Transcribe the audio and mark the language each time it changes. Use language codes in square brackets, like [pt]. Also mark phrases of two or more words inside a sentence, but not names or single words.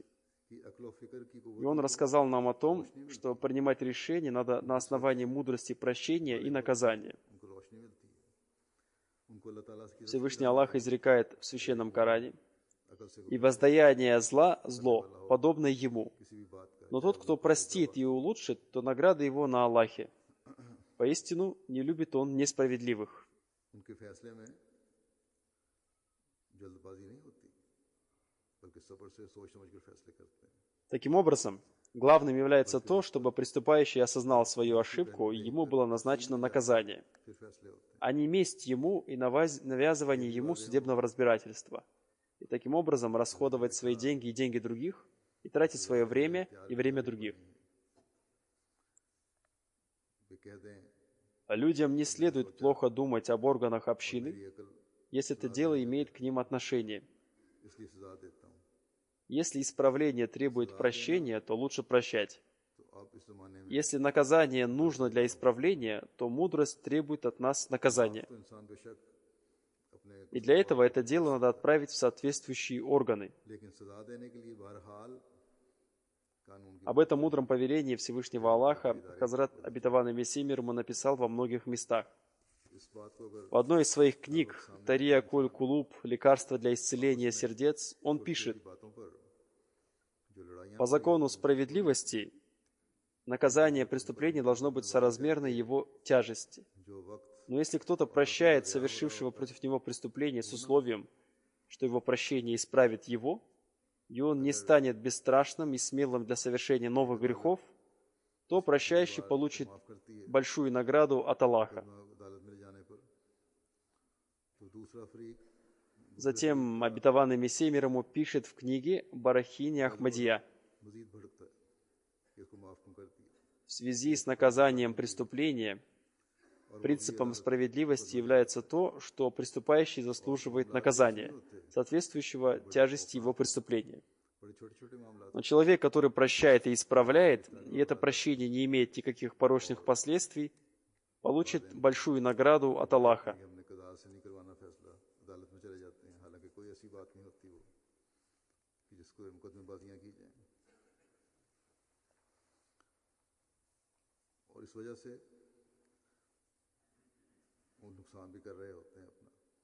[ru] И Он рассказал нам о том, что принимать решения надо на основании мудрости прощения и наказания. Всевышний Аллах изрекает в Священном Коране: «И воздаяние зла – зло, подобное ему. Но тот, кто простит и улучшит, то награда его на Аллахе. Поистину, не любит он несправедливых». [ur] ان کے فیصلے میں جلدبازی نہیں ہوتی، بلکہ صبر سے سوچ سمجھ کر فیصلے کرتے ہیں. [ru] Таким образом, главным является то, чтобы преступающий осознал свою ошибку, и ему было назначено наказание, [ur] پھر فیصلے ہوتے ہیں. [ru] а не месть ему и навязывание ему судебного разбирательства. И таким образом расходовать свои деньги и деньги других, и тратить свое время и время других. [ur] وہ کہہ دیں [ru] А людям не следует плохо думать об органах общины, [ur] یہ عقل [ru] если это дело имеет к ним отношение. [ur] اس لیے سزا دیتا ہوں. [ru] Если исправление требует прощения, то лучше прощать. [ur] تو اب اس زمانے میں [ru] Если наказание нужно для исправления, то мудрость требует от нас наказания. [ur] تو انسان بےشک اپنے [ru] И для этого это дело надо отправить в соответствующие органы. [ur] لیکن سزا دینے کے لیے بہرحال قانون کی [ru] Об этом мудром повелении Всевышнего Аллаха Хазрат Обетованный Мессия мир ему написал во многих местах. [ur] اس بات کو اگر [ru] В одной из своих книг «Тария Куль Кулуб. Лекарство для исцеления сердец» он пишет: [ur] باتوں پر جو لڑائیاں [ru] «По закону справедливости наказание преступления должно быть соразмерно его тяжести. [ur] جو وقت [ru] Но если кто-то прощает совершившего против него преступление с условием, что его прощение исправит его, и он не станет бесстрашным и смелым для совершения новых грехов, то прощающий получит [ur] معاف کرتی ہے [ru] большую награду от Аллаха». [ur] عدالت میں لے جانے پر تو دوسرا فریق [ru] Затем Обетованный Мессия мир ему пишет в книге Барахини Ахмадия: [ur] مزید بھڑکتا ہے کہ اس کو معاف کیوں کر دیا. [ru] в связи с наказанием преступления принципом справедливости является то, что преступающий заслуживает наказания, соответствующего тяжести его преступления. [ur] بڑے چھوٹے چھوٹے معاملہ [ru] Но человек, который прощает и исправляет, и это прощение не имеет никаких порочных последствий, получит большую награду от Аллаха. [ur] کہ ہم نے قضا سے نہیں کروانا فیصلہ، عدالت میں چلے جاتے ہیں، حالانکہ کوئی ایسی بات نہیں ہوتی وہ کہ جس کو مقدمہ بازیاں کی جائیں. اور اس وجہ سے وہ نقصان بھی کر رہے ہوتے ہیں اپنا.